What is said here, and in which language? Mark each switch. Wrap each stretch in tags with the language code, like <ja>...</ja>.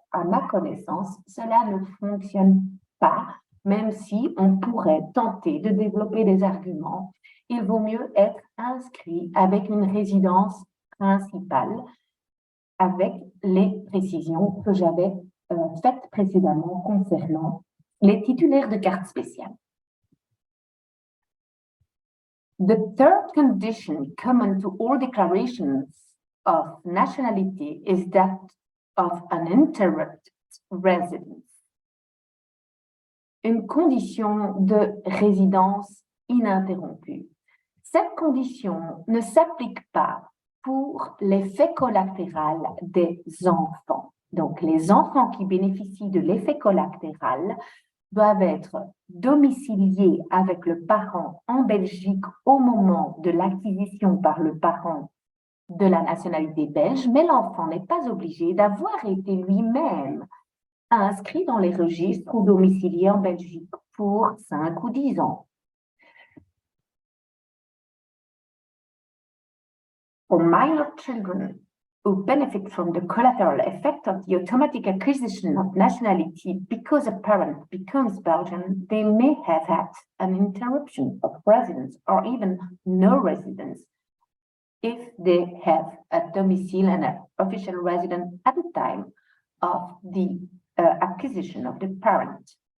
<fr>À ma connaissance, cela ne fonctionne pas, même si on pourrait tenter de développer des arguments. Il vaut mieux être inscrit avec une résidence principale, avec les précisions que j'avais faites précédemment concernant les titulaires de cartes spéciales.</fr> <en>The third condition common to all declarations of nationality is that of an uninterrupted residence.</en> <fr>Une condition de résidence ininterrompue. Cette condition ne s'applique pas pour l'effet collatéral des enfants. Donc, les enfants qui bénéficient de l'effet collatéral doivent être domiciliés avec le parent en Belgique au moment de l'acquisition par le parent de la nationalité belge, mais l'enfant n'est pas obligé d'avoir été lui-même inscrit dans les registres ou domicilié en Belgique pour 5 ou 10 ans.</fr> <en>For minor children who benefit from the collateral effect of the automatic acquisition of nationality because a parent becomes Belgian, they may have had an interruption of residence or even no residence if they have a domicile and an official residence at the time of the acquisition of the parent.</en>